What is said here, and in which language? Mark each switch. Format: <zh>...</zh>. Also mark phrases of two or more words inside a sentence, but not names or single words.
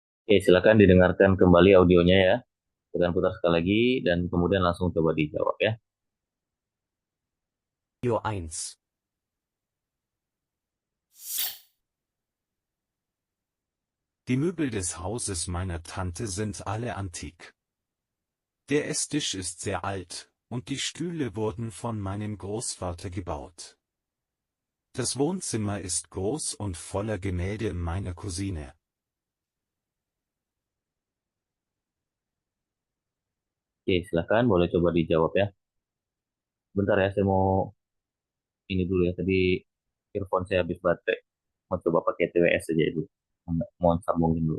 <id>Oke, silakan didengarkan kembali audionya ya. Silakan putar sekali lagi dan kemudian langsung coba dijawab ya. Audio 1.</id> <de>Die Möbel des Hauses meiner Tante sind alle antik. Der Esstisch ist sehr alt, und die Stühle wurden von meinem Großvater gebaut. Das Wohnzimmer ist groß und voller Gemälde meiner Cousine.</de> <id>Oke, silakan boleh coba dijawab ya. Bentar ya, saya mau ini dulu ya. Tadi earphone saya habis baterai. Mau coba pakai TWS aja dulu. Mohon sambungin dulu.</id>